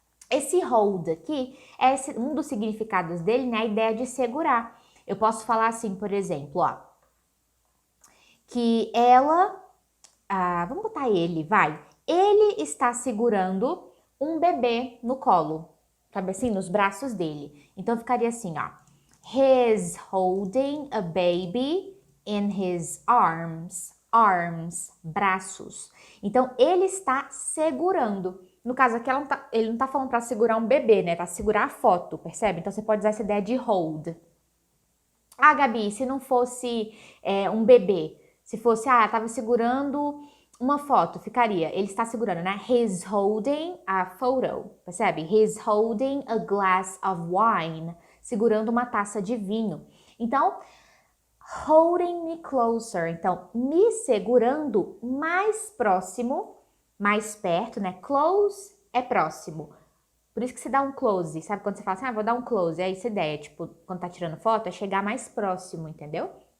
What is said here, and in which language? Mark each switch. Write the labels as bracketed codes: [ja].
[pt] Esse hold aqui é um dos significados dele, né, a ideia de segurar. Eu posso falar assim, por exemplo, ó, que ela, vamos botar ele, vai. Ele está segurando um bebê no colo, sabe assim, nos braços dele. Então ficaria assim, ó. [en] He's holding a baby in his arms. [pt] Arms, braços. Então ele está segurando. No caso aqui, ele não tá falando para segurar um bebê, né? Tá segurar a foto, percebe? Então você pode usar essa ideia de hold. Gabi, se não fosse um bebê, se fosse, tava segurando uma foto, ficaria, ele está segurando, né? [en] He's holding a photo, percebe? He's holding a glass of wine, [pt] segurando uma taça de vinho. Então, [en] holding me closer, [pt] então, me segurando mais próximo, mais perto, né? Close é próximo. Por isso que se dá um close, sabe? Quando você fala assim, vou dar um close, é essa ideia, tipo, quando tá tirando foto, é chegar mais próximo, entendeu?